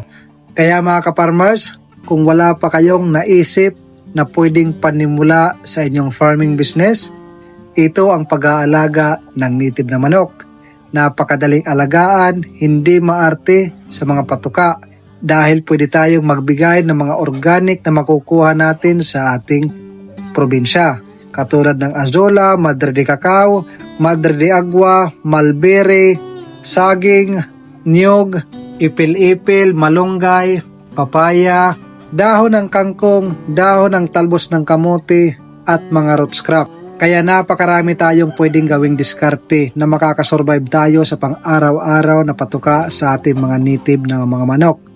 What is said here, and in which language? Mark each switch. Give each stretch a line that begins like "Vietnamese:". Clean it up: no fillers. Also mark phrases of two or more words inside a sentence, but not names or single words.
Filipino: Kaya mga kaparmers, kung wala pa kayong naisip na pwedeng panimula sa inyong
English: farming business,
Filipino: ito ang pag-aalaga ng native na manok. Napakadaling alagaan, hindi maarte sa mga patuka dahil pwede tayong magbigay ng mga organic na makukuha natin sa ating probinsya. Katulad ng azola, madre de cacao, madre de agua, mulberry, saging, niyog, ipil-ipil, malunggay, papaya, dahon ng kangkong, dahon ng talbos ng kamote at mga
English: root scrap.
Filipino: Kaya napakarami tayong pwedeng gawing diskarte na makakasurvive tayo sa pang-araw-araw na patuka sa ating mga native na mga manok.